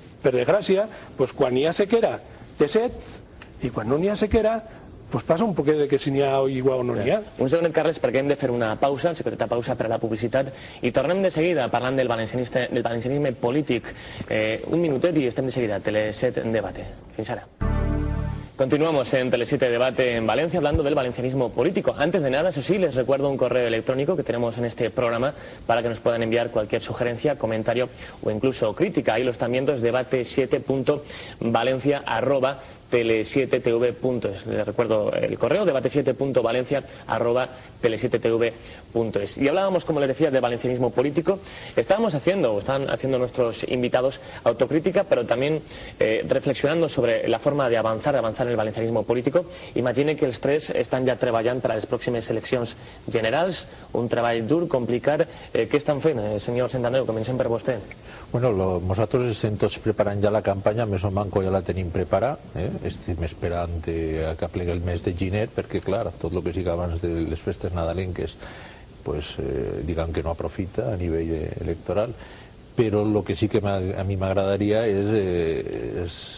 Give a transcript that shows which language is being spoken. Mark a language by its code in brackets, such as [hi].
[ca] per desgràcia, quan hi ha sequera té set, i quan no n'hi ha sequera passa un poquet de que si n'hi ha aigua o no n'hi ha. Un segonet, Carles, perquè hem de fer una pausa, secreteta pausa per a la publicitat, i tornem de seguida parlant del valencianisme polític. Un minutet i estem de seguida a Tele7 en debate. Fins ara. [es] Continuamos en Tele7 Debate en Valencia hablando del valencianismo político. Antes de nada, eso sí, les recuerdo un correo electrónico que tenemos en este programa para que nos puedan enviar cualquier sugerencia, comentario o incluso crítica. Ahí lo están viendo, es debate7.valencia@tele7tv.es. Les recuerdo el correo, debate7.valencia@tele7tv.es. Y hablábamos, como les decía, de valencianismo político. Están haciendo nuestros invitados autocrítica, pero también reflexionando sobre la forma de avanzar en el valencianismo político. [ca] Imagine que els tres estan ja treballant per a les pròximes eleccions generals, un treball dur, complicat. Què estan fent, senyor Santandreu? Comencem per vostè. Bueno, nosaltres estem tots preparant ja la campanya, més o manco ja la tenim preparada, estem esperant que aplegui el mes de gener, perquè clar, tot el que sigui abans de les festes nadalenques diguem que no aprofita a nivell electoral, però el que sí que a mi m'agradaria és